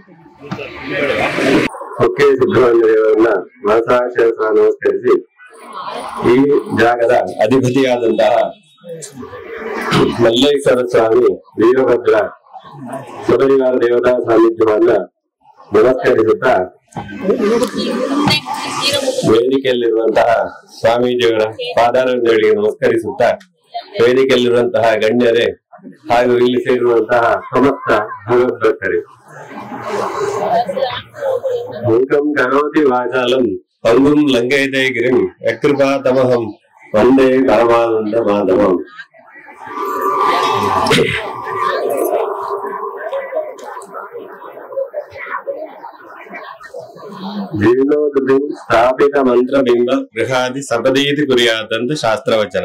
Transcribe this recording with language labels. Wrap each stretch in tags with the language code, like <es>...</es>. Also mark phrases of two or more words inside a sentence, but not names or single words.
<kn>ಒಕ್ಕೆ ಸುಬ್ರಹ್ಮಣ್ಯರವರನ್ನ ಮನಸಾಕ್ಷರ ನಮಸ್ಕರಿಸಿ, ಈ ಜಾಗದ ಅಧಿಪತಿಯಾದಂತಹ ಮಲ್ಲೇಶ್ವರ ಸ್ವಾಮಿ ವೀರಭದ್ರ ಸುರನಿವಾರ ದೇವತಾ ಸಾನ್ನಿಧ್ಯವನ್ನ ನಮಸ್ಕರಿಸುತ್ತಾ, ವೇದಿಕೆಯಲ್ಲಿರುವಂತಹ ಸ್ವಾಮೀಜಿಯವರ ಪಾದಾರಗಳಿಗೆ ನಮಸ್ಕರಿಸುತ್ತಾ, ವೇದಿಕೆಯಲ್ಲಿರುವಂತಹ ಗಣ್ಯರೇ ಹಾಗೂ ಇಲ್ಲಿ ಸೇರಿರುವಂತಹ ಸಮಸ್ತ ಭಗವದ್ಭಕ್ತರೇ,</kn> <sa>ಮೂಕಂ ಕರೋತಿ ವಾಚಾಲಂ ಪಂಗುಂ ಲಂಘಯತೆ ಗಿರಿಂ ಯಕೃಪಾತಮಹಂ ವಂದೇ ಪರಮಾನಂದ ಮಾಧವಂ. ಜೀರ್ಣೋದ್ಧಿ ಸ್ಥಾಪಿತ ಮಂತ್ರಬಿಂಬ ಗೃಹಾದಿ ಸಪದೀತಿ ಕುರಿಯಾತ್</sa> <kn>ಅಂತ ಶಾಸ್ತ್ರವಚನ.</kn>